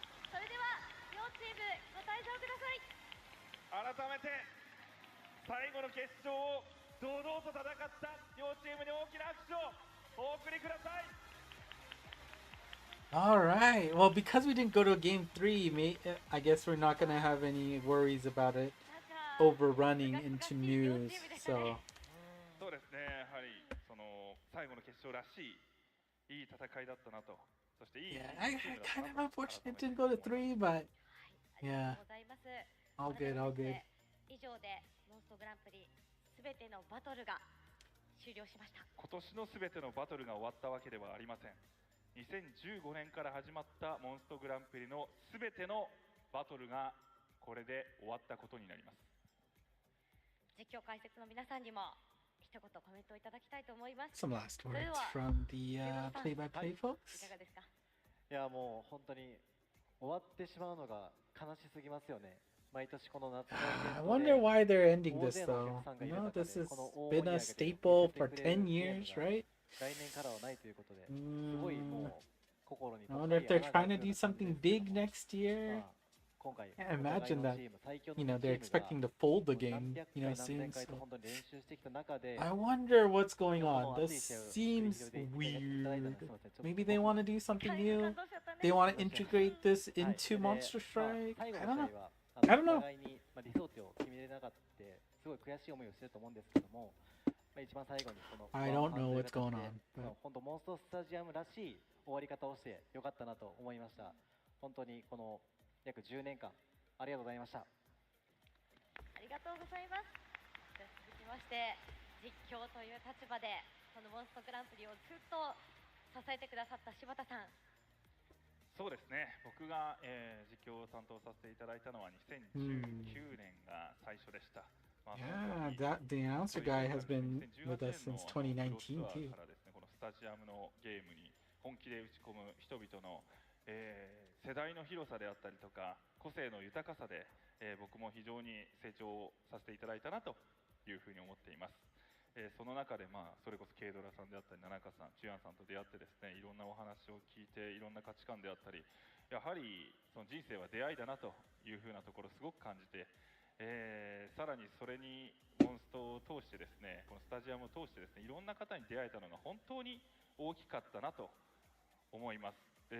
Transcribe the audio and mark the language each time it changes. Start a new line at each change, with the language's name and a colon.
Japanese: それでは両チームご退場ください。改めて最後の決勝を堂々と戦った両チームに大きな拍手をお送りください。
English: All right. Well, because we didn't go to game 3, I guess we're not gonna have any worries about it overrunning into news. So.
Japanese: そうですね。やはりその最後の決勝らしいいい戦いだったなと。そしていい。
English: Yeah, I kind of unfortunate it didn't go to 3, but yeah, all good, all good.
Japanese: 以上でモンストグランプリすべてのバトルが終了しました。今年のすべてのバトルが終わったわけではありません。2015年から始まったモンストグランプリのすべてのバトルがこれで終わったことになります。実況解説の皆さんにも一言コメントをいただきたいと思います。
English: Some last words from the play-by-play folks.
Japanese: いかがですか。いやもう本当に終わってしまうのが悲しすぎますよね。毎年この夏の
English: I wonder why they're ending this though. You know, this has been a staple for 10 years, right?
Japanese: 来年からはないということで、すごいもう心に。
English: I wonder if they're trying to do something big next year.
Japanese: 今回
English: Can't imagine that, you know, they're expecting to fold the game, you know, soon. So I wonder what's going on. This seems weird. Maybe they want to do something new. They want to integrate this into Monster Strike. I don't know. I don't know.
Japanese: 理想値を決めれなかったすごい悔しい思いをしてると思うんですけども、一番最後にこの
English: I don't know what's going on.
Japanese: 本当モンストスタジアムらしい終わり方をしてよかったなと思いました。本当にこの約10年間ありがとうございました。ありがとうございます。じゃあ続きまして実況という立場でこのモンストグランプリをずっと支えてくださった柴田さん。そうですね、僕が、実況を担当させていただいたのは2019年が最初でした。
English: Yeah, the announcer guy has been with us since 2019 too.
Japanese: からですね、このスタジアムのゲームに本気で打ち込む人々の、世代の広さであったりとか個性の豊かさで、僕も非常に成長させていただいたなというふうに思っています。その中で、それこそ軽ドラさんであったり、七香さん、チュヤンさんと出会ってですね、いろんなお話を聞いて、いろんな価値観であったり、やはりその人生は出会いだなというふうなところをすごく感じて、さらにそれにモンストを通してですね、このスタジアムを通してですね、いろんな方に出会えたのが本当に大きかったなと思います。